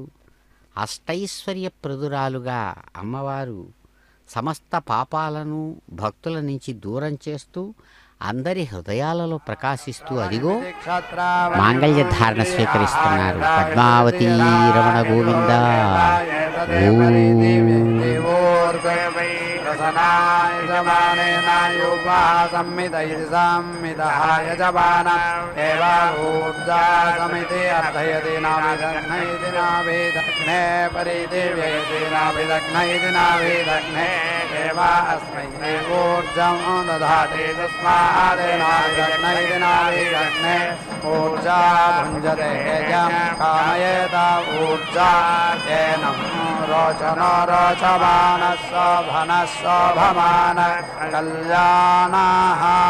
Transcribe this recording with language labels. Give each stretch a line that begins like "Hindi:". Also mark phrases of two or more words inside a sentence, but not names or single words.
Telugu: అష్టైశ్వర్యప్రదురాలుగా అమ్మవారు సమస్త పాపాలను భక్తుల నుంచి దూరం చేస్తూ అందరి హృదయాలలో ప్రకాశిస్తూ అదిగో మాంగళ్య ధారణ స్వీకరిస్తున్నారు. పద్మావతి రమణ గోవింద.
Sanskrit: ఓం रसनाय यजमानेन योपः संमित इति संमितः यजमान एव ऊर्जा समिति अर्थयति नाभिदग्न इति नाभिदग्ने परिदिव्येति नाभिदग्न इति नाभिदग्ने एव अस्मै ऊर्जं दधाति तस्मादेनाभिदग्न इति नाभिदग्ने ऊर्जा भुञ्जते यं कामयेत ऊर्जा येन रोचन रोचमानः शोभनः शोभमानः कल्याणः